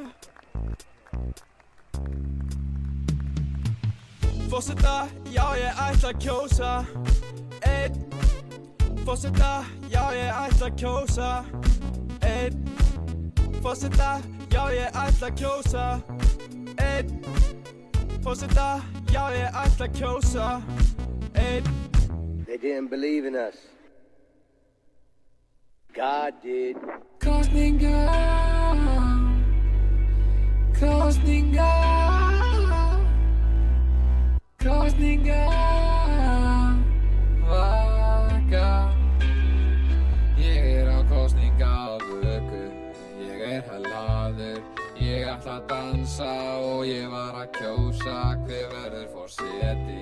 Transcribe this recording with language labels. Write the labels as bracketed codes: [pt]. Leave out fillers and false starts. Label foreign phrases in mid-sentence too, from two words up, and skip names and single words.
[is] Forseta, já ég ætla að kjósa einn. Forseta, já ég ætla að kjósa einn. Forseta, já ég ætla að kjósa einn. Forseta, já ég ætla að kjósa einn. [en] They didn't believe in us. God did. [is] Kosninga, kosninga, kosninga, vaka. Ég á kosningavöku, ég hellaður, ég ætla að dansa og ég var að kjósa hver verður forseti.